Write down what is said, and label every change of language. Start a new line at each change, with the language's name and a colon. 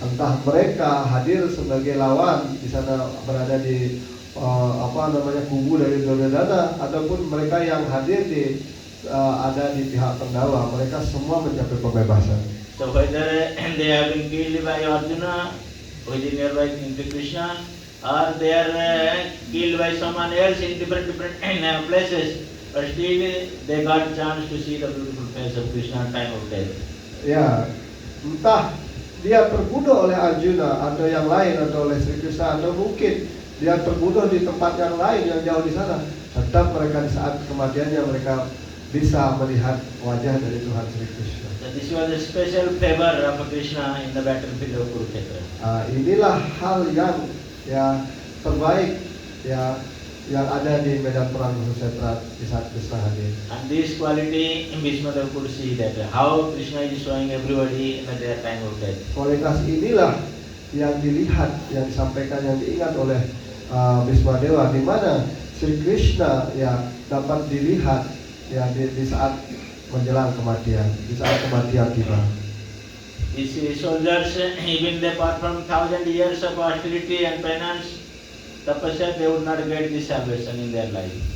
Indonesian: Entah mereka hadir sebagai lawan di sana, berada di kubu dari Duryodhana, ataupun mereka yang hadir ada di pihak Pandawa, mereka semua mencapai pembebasan.
English: So whether they have been killed by Arjuna, who is nearby to Krishna, or they are killed by someone else in different places, but still they got chance to see the beautiful face of Krishna at time of death.
Indonesian: Ya, entah dia terbunuh oleh Arjuna atau yang lain atau oleh Sri Krishna, atau mungkin dia terbunuh di tempat yang lain yang jauh di sana, tetap mereka di saat kematiannya mereka bisa melihat wajah dari Tuhan Sri Krishna.
English: So this was a special favor of Krishna in the battlefield of Kurukshetra.
Indonesian: Inilah hal yang terbaik yang ada di medan perang Kurukshetra di saat Krishna hadir.
English: And this quality Bhishma Deva could see that how Krishna is showing everybody in their time of death.
Indonesian: Kualitas inilah yang dilihat, yang disampaikan, yang diingat oleh Bhisma Dewa, di mana Sri Krishna dapat dilihat di saat menjelang kematian, di saat kematian tiba.
English: These soldiers, even they perform 1,000 years of austerity and penance, tapasya, they would not get this salvation in their life.